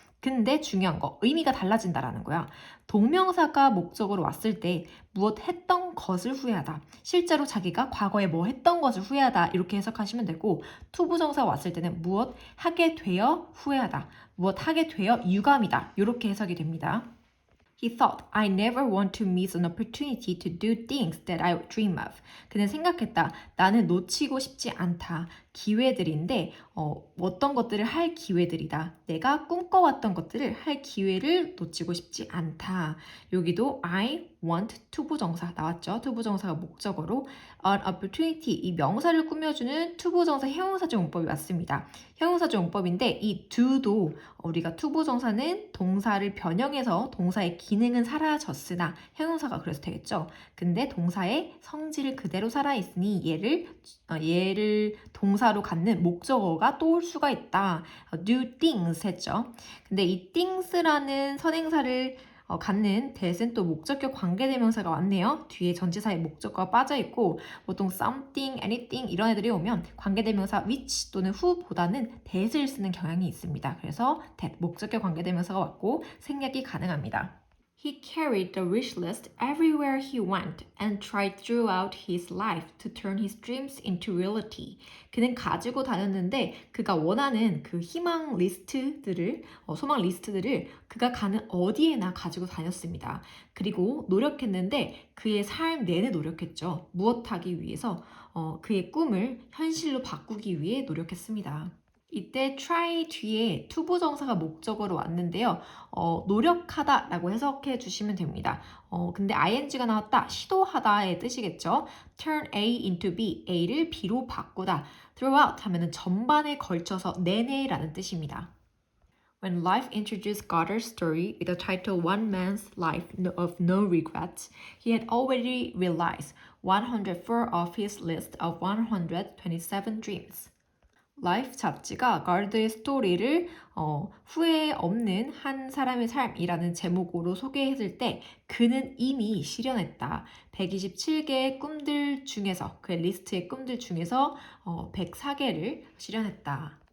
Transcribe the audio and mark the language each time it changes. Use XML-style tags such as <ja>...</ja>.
<ko>근데 중요한 거 의미가 달라진다라는 거야. 동명사가 목적으로 왔을 때 무엇 했던 것을 후회하다. 실제로 자기가 과거에 뭐 했던 것을 후회하다 이렇게 해석하시면 되고 투부정사 왔을 때는 무엇 하게 되어 후회하다. 무엇 하게 되어 유감이다. 이렇게 해석이 됩니다.</ko> <en>He thought, I never want to miss an opportunity to do things that I dream of.</en> <ko>그는 생각했다. 나는 놓치고 싶지 않다. 기회들인데 어떤 것들을 할 기회들이다. 내가 꿈꿔왔던 것들을 할 기회를 놓치고 싶지 않다. 여기도 I want 투부정사 나왔죠. 투부정사가 목적어로</ko> <en>an opportunity</en> <ko>이 명사를 꾸며주는 투부정사 형용사적 용법이 왔습니다. 형용사적 용법인데 이 do도 우리가 투부정사는 동사를 변형해서 동사의 기능은 사라졌으나 형용사가 그래서 되겠죠. 근데 동사의 성질을 그대로 살아있으니 얘를 동사로 갖는 목적어가 또 올 수가 있다.</ko> <en>do things</en> <ko>했죠. 근데 이 things라는 선행사를 갖는 that은 또 목적격 관계대명사가 왔네요. 뒤에 전치사의 목적어가 빠져있고 보통 something, anything 이런 애들이 오면 관계대명사 which 또는 who보다는 that을 쓰는 경향이 있습니다. 그래서 that 목적격 관계대명사가 왔고 생략이 가능합니다.</ko> <en>He carried the wish list everywhere he went and tried throughout his life to turn his dreams into reality.</en> <ko>그는 가지고 다녔는데 그가 원하는 그 희망 리스트들을, 소망 리스트들을 그가 가는 어디에나 가지고 다녔습니다. 그리고 노력했는데 그의 삶 내내 노력했죠. 무엇하기 위해서 그의 꿈을 현실로 바꾸기 위해 노력했습니다. 이때 try 뒤에 투부정사가 목적어로 왔는데요. 노력하다라고 해석해 주시면 됩니다. 근데 ing가 나왔다, 시도하다의 뜻이겠죠.</ko> <en>turn A into B,</en> <ko>A를 B로 바꾸다. throughout 하면은 전반에 걸쳐서 내내라는 뜻입니다.</ko> <en>When life introduced Goddard's story with the title One Man's Life of No Regrets, he had already realized 104 of his list of 127 dreams.</en> <ko>라이프 잡지가 가드의 스토리를 후회 없는 한 사람의 삶이라는 제목으로 소개했을 때 그는 이미 실현했다. 127개의 꿈들 중에서 그의 리스트의 꿈들 중에서 104개를 실현했다.</ko>